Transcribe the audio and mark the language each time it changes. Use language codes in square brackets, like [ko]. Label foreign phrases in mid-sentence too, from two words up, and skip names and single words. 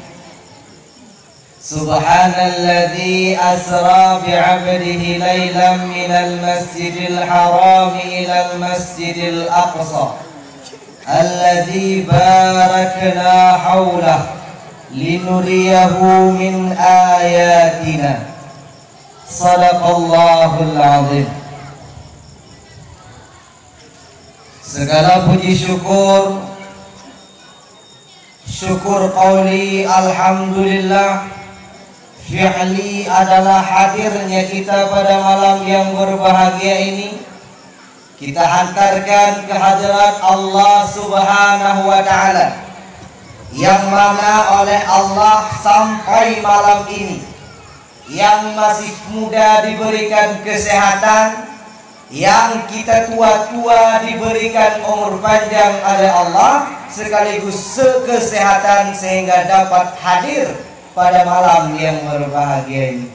[ar] سبحان الذي أسرى بعبده ليلا من المسجد الحرام إلى المسجد الأقصى الذي باركنا حوله لنريه من آياتنا. صدق الله العظيم. [id] Segala puji syukur [ar] قولي الحمد لله, [id] fi'li adalah hadirnya kita pada malam yang berbahagia ini. Kita hantarkan kehadirat Allah [ar] سبحانه وتعالى, [id] yang mana oleh Allah sampai malam ini yang masih muda diberikan kesehatan, yang kita tua-tua diberikan umur panjang oleh Allah sekaligus kesehatan sehingga dapat hadir pada malam yang berbahagia ini.